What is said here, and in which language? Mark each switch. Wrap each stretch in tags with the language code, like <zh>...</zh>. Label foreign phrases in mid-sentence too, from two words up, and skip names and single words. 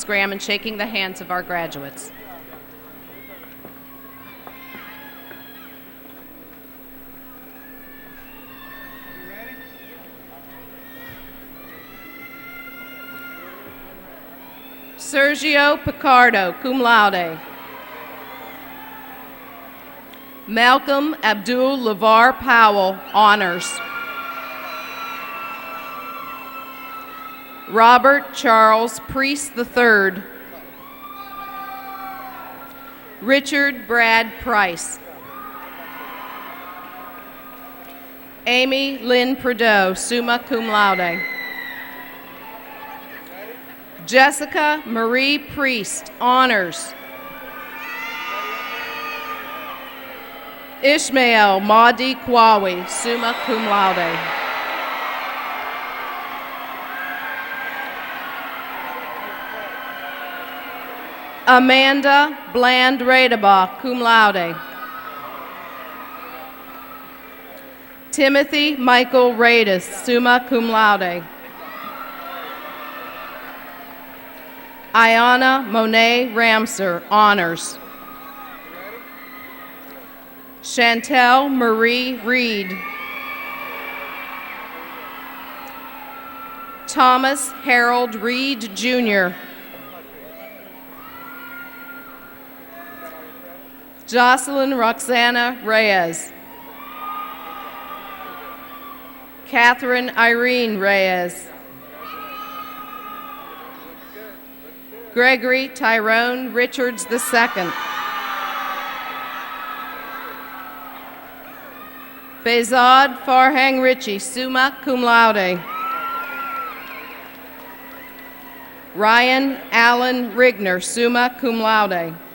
<en>Graham in shaking the hands of our graduates. Sergio Picardo,</en> <la>cum laude.</la> <en>Malcolm Abdul Lavar Powell, honors. Robert Charles Priest III. Richard Brad Price. Amy Lynn Prideaux,</en> <la>summa cum laude.</la> <en>Jessica Marie Priest, honors. Ishmael Mahdi Kwawi,</en> <la>summa cum laude.</la> <en>Amanda Bland Radaba,</en> <la>cum laude.</la> <en>Timothy Michael Radis,</en> <la>summa cum laude.</la> <en>Ayana Monet Ramser, honors. Chantel Marie Reed. Thomas Harold Reed, Jr. Jocelyn Roxana Reyes. Catherine Irene Reyes. Gregory Tyrone Richards II. Bezad Farhang Ritchie,</en> <la>summa cum laude.</la> <en>Ryan Allen Rigner,</en> <la>summa cum laude.</la>